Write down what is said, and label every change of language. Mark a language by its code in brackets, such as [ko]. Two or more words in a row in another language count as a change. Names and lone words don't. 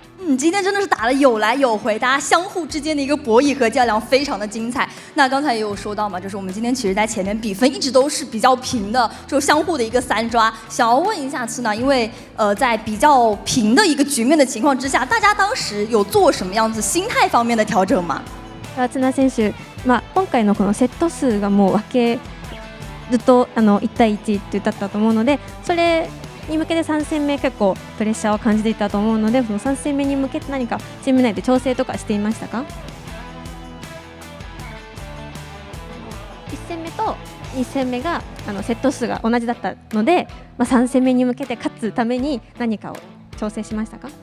[zh] 今天真的是打得有来有回，大家相互之间的一个博弈和较量非常的精彩。那刚才也有说到嘛，就是我们今天其实在前面比分一直都是比较平的，就相互的一个3抓。想要问一下COAⅧ，因为在比较平的一个局面的情况之下，大家当时有做什么样子心态方面的调整吗？ [ja] COAⅧ 選手、今回のこのセット数がもう分けずっと1対1ってだったと思うので、それに向けて3戦目結構プレッシャーを感じていたと思うので、その3戦目に向けて何かチーム内で調整とかしていましたか？1戦目と2戦目がセット数が同じだったので、3戦目に向けて勝つために何かを調整しましたか？